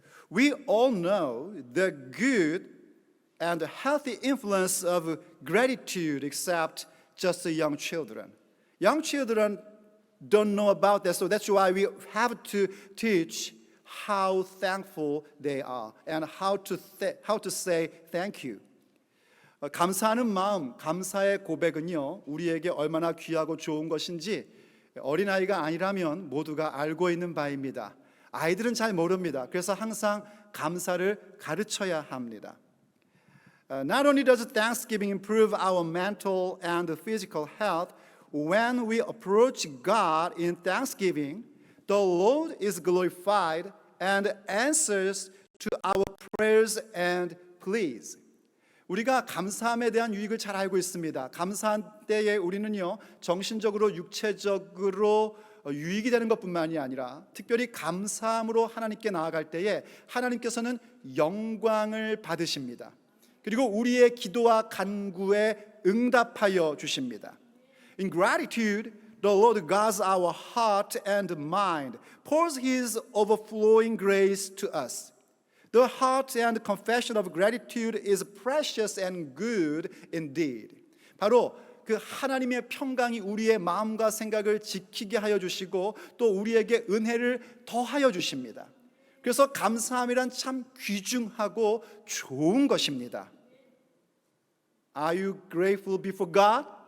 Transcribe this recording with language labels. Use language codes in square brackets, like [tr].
[en] We all know the good and healthy influence of gratitude except just the young children. Young children don't know about that, so that's why we have to teach how thankful they are and how to say thank you. [ko] 감사하는 마음, 감사의 고백은요, 우리에게 얼마나 귀하고 좋은 것인지 어린아이가 아니라면 모두가 알고 있는 바입니다. 아이들은 잘 모릅니다. 그래서 항상 감사를 가르쳐야 합니다. [en] Not only does Thanksgiving improve our mental and physical health, when we approach God in thanksgiving, the Lord is glorified and answers to our prayers and pleas. [ko] 우리가 감사함에 대한 유익을 잘 알고 있습니다. 감사한 때에 우리는요, 정신적으로 육체적으로 유익이 되는 것뿐만이 아니라 특별히 감사함으로 하나님께 나아갈 때에 하나님께서는 영광을 받으십니다. 그리고 우리의 기도와 간구에 응답하여 주십니다. [en] In gratitude, the Lord guards our heart and mind, pours His overflowing grace to us. The heart and confession of gratitude is precious and good indeed. [ko] 바로 그 하나님의 평강이 우리의 마음과 생각을 지키게 하여 주시고 또 우리에게 은혜를 더하여 주십니다. 그래서 감사함이란 참 귀중하고 좋은 것입니다. [en] Are you grateful before God?